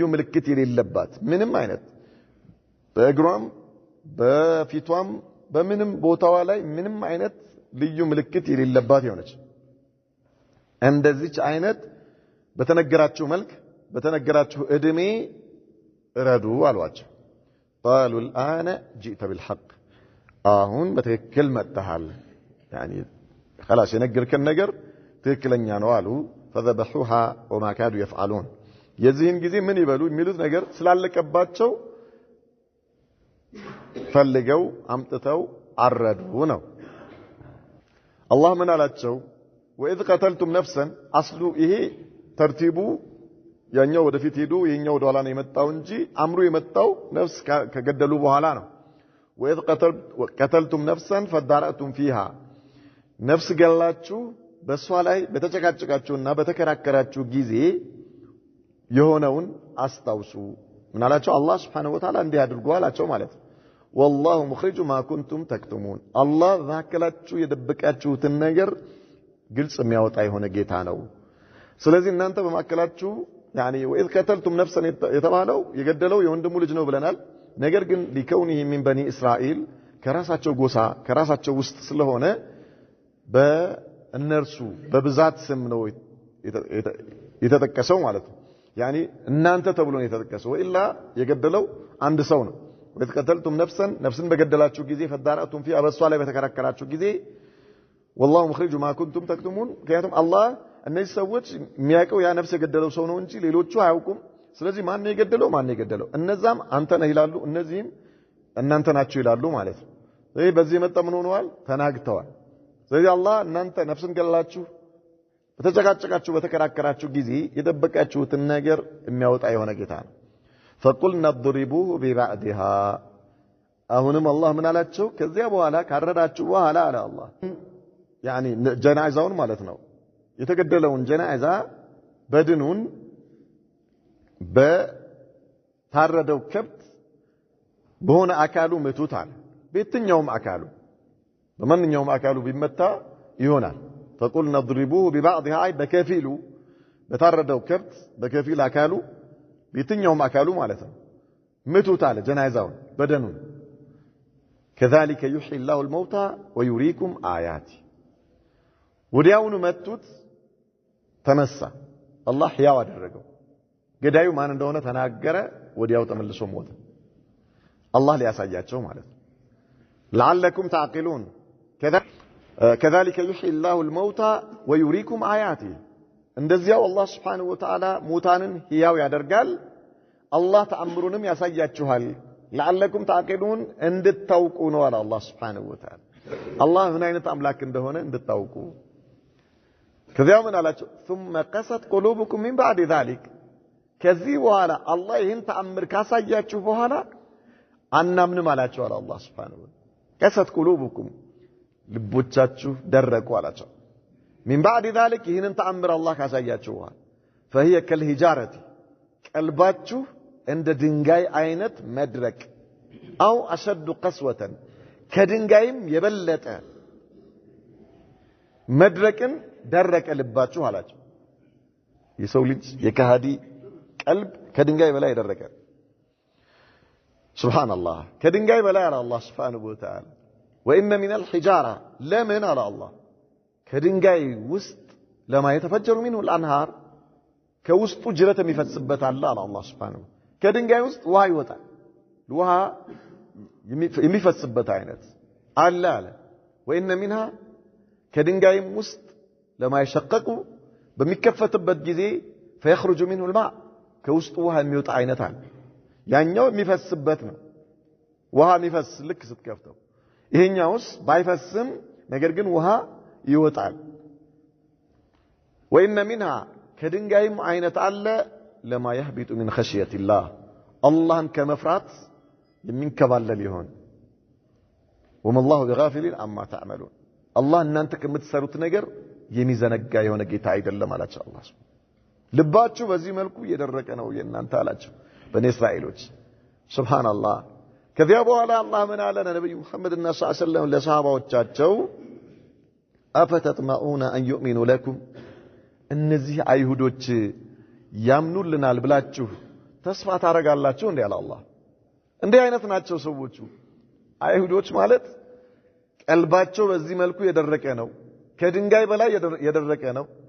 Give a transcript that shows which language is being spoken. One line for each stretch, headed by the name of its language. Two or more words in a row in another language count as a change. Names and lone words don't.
Amharic: ምልክት የሌለባት ምንም አይነት በእግሯም በፊቷም በምንም ቦታዋ ላይ ምንም አይነት ልዩ ምልክት የሌለባት የሆነች እንደዚች አይነት በተነገራችሁ መልክ በተነገራችሁ እድሜ እረዱ አሏቸው
Arabic: قالوا الآن جئت بالحق
Amharic: አሁን በትክክል መጥተሃል
Arabic: يعني خلاص
Amharic: የነገርከን ነገር ትክክለኛ ነው አሉ
Arabic: فذبحوها وما كادوا يفعلون
Amharic: የዚህን ጊዜ ምን ይበሉ የሚሉት ነገር ስላለቀባቸው ፈልገው አምጥተው አረዱ ነው አላህ ምን አላቸው
Arabic: وإذ قتلتم نفسا
Amharic: አስሉ ይሄ ተርቲቡ ያኛው ወደፊት ሄዱ ይሄኛው ወደ ኋላ ነው የመጣው እንጂ አምሩ የመጣው ነፍስ ከገደሉ በኋላ ነው
Arabic: وإذ قتلتم نفسا فادارأتم فيها
Amharic: ነፍስ ገላችሁ በሷ ላይ በተጨቃጨቃችሁና በተከራከራችሁ ጊዜ የሆነውን አስታውሱ ምን አላቸው አላህ
Arabic: سبحانه وتعالى
Amharic: እንዲህ አድርጎ አላቸው ማለት
Arabic: والله مخرج ما كنتم تكتمون
Amharic: አላህ ባከላችሁ የደበቃችሁትን ነገር ግልጽ የሚያወጣ የሆነ ጌታ ነው ስለዚህ እናንተ በማከላችሁ
Arabic: يعني وإذ قتلتم نفسا
Amharic: የተባለው የገደለው የወንድሙ ልጅ ነው ብለናል ነገር ግን ሊከውኒህ
Arabic: من بني إسرائيل
Amharic: ከራሳቸው ጎሳ ከራሳቸው ውስጥ ስለሆነ በእነርሱ በብዛት ስም ነው የተጠቀሰው ማለት ነው يعني እናንተ ተብሎ ነው የተጠቀሰው ኢላ የገደለው አንድ ሰው ነው
Arabic: وإذ قتلتم نفسا
Amharic: በገደላችሁ ጊዜ
Arabic: فدارأتم فيها
Amharic: በሷ ላይ በተከራከራችሁ ጊዜ
Arabic: والله مخرج ما كنتم تكتمون كياتم الله
Amharic: እነዚህ ሰዎች የሚያውቀው ያ ነፍስ የገደለው ሰው ነው እንጂ ሌሎቹ አያውቁም ስለዚህ ማን ነው የገደለው እነዛም አንተ ነህ ይላሉ እነዚህም እናንተ ናችሁ ይላሉ ማለት ነው ስለዚህ በዚህ መጣ ምን ሆነዋል ተናግተዋል ስለዚህ አላህ እናንተ ነፍስን ገላችሁ በተጨቃጨቃችሁ በተከራከራችሁ ጊዜ የደበቃችሁትን ነገር የሚያወጣ የሆነ ጌታ ነው
Arabic: فقلنا اضربوه ببعضها
Amharic: አሁንም አላህ ምን አላቸው ከዚያ በኋላ ካረዳችሁ በኋላ አለ አላህ يعني ጀናዛውን ማለት ነው የተገደለውን ጀናዛ በድኑን በታረደው ከብት በሆነ አካሉ መቱታል በየትኛውም አካሉ በማንኛውም አካሉ ቢመታ ይሆናል
Arabic: فقلنا اضربوه ببعضها أي
Amharic: በከፊሉ በታረደው ከብት በከፊል አካሉ በየትኛውም አካሉ ማለት ነው መቱታል ጀናዛውን በደኑን
Arabic: كذلك يحيي الله الموتى ويريكم آياته
Amharic: ወዲያውኑ መቱት ተነሳ አላህ ሕያው አደረገው ገዳዩ ማን እንደሆነ ተናገረ ወዲያው ተመልሶ ሞተ አላህ ሊያሳያቸው ማለት ነው
Arabic: لعلكم تعقلون كذلك يحيي الله الموتى ويريكم
Amharic: آياته እንደዚያው አላህ
Arabic: سبحانه وتعالى
Amharic: ሙታንን ሕያው ያደርጋል አላህ ተአምሩንም ያሳያችኋል
Arabic: لعلكم تعقلون
Amharic: እንድታውቁ ነው አለ አላህ
Arabic: سبحانه وتعالى
Amharic: አላህ ምን አይነት አምላክ እንደሆነ እንድታውቁ ከዚያው ምን አላቸው
Arabic: ثم قست قلوبكم من بعد ذلك
Amharic: ከዚህ በኋላ አላህ ይህን ተአምር ካሳያችሁ በኋላ አናምንም አላቸው አለ አላህ
Arabic: سبحانه وتعالى قست قلوبكم
Amharic: ልቦቻችሁ ደረቁ አላቸው
Arabic: من بعد ذلك
Amharic: ይህን ተአምር አላህ ካሳያችሁ በኋላ
Arabic: فهي كالحجارة
Amharic: ቀልባችሁ እንደ ድንጋይ አይነት መድረቅ
Arabic: أو أشد
Amharic: قسوة ከድንጋይም የበለጠ መድረቅን ደረቀ ልባችሁ አላቸው የሰው ልጅ የካሃዲ ቀልብ ከድንጋይ በላይ ደረቀ ሱብሃንአላህ ከድንጋይ በላይ አለ አላህ
Arabic: سبحانه و Ta'ala وإن من الحجارة لمن على الله
Amharic: ከድንጋይ ውስጥ
Arabic: لما يتفجر منه الأنهار ከውስጡ
Amharic: ጅረት የሚፈስበት አለ አላህ Subhanahu ከድንጋይ ውስጥ ውሃ ይወጣል ውሃ የሚፈስበት አይነት አለ
Arabic: وإن منها
Amharic: ከድንጋይም ውስጥ
Arabic: لما يشقق
Amharic: በሚከፈትበት ጊዜ
Arabic: فيخرج منه الماء
Amharic: ከውስጡ ውሃ የሚወጣ አይነት አለ ያኛው የሚፈስበት ነው ውሃ የሚፈስ ልክ ስትከፍተው ይሄኛውስ ባይፈስም ነገር ግን ውሃ ይወጣል
Arabic: وإن منها
Amharic: ከድንጋይም አይነት አለ
Arabic: لما يهبط من خشية الله
Amharic: አላህን ከመፍራት የሚንከባለል ይሆን
Arabic: وما الله بغافل عما تعملون
Amharic: አላህ እናንተ ከምትሰሩት ነገር የሚዘነጋ የሆነ ጌታ አይደለም አላቸው አላህ ልባችሁ በዚህ መልኩ እየደረቀ ነው የእናንተ አላቸው በኔ እስራኤሎች ሱብሃንአላህ ከዚያ በኋላ አላህ ምን አለ ነብዩ መሐመድና ሰለላሁ ዐለይሂ ወሰለም ለሰሃባዎቻቸው
Arabic: أفتطمعون أن يؤمنوا لكم
Amharic: እነዚህ አይሁዶች ያምኑልናል ብላችሁ ተስፋ ታረጋላችሁ እንዴ አለ አላህ እንዴ አይነት ናቸው ሰዎቹ አይሁዶች ማለት ቀልባቸው በዚህ መልኩ የደረቀ ነው ከድንጋይ በላይ የደረቀ ነው